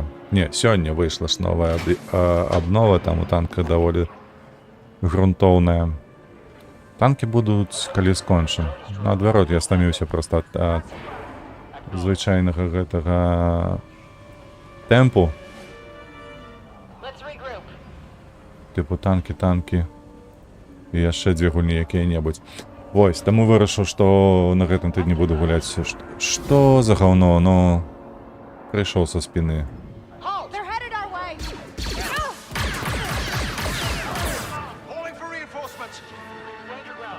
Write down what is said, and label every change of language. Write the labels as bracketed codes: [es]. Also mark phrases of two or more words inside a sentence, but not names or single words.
[be] Не, сёння выйшла ж новая абнова, там у танках даволі грунтоўная. Танкі будуць, калі скончым. Наадварот, я стаміўся проста ад звычайнага гэтага тэмпу. [en] Let's regroup. [be] Типу танкі. І яшчэ дзве гульні якія-небудзь. Вось, таму вырашыў, што на гэтым тыдні буду гуляць. Што за гаўно, ну... Прыйшоў са спіны. [en] Halt! They're headed our way! Calling for reinforcements. Stand your ground.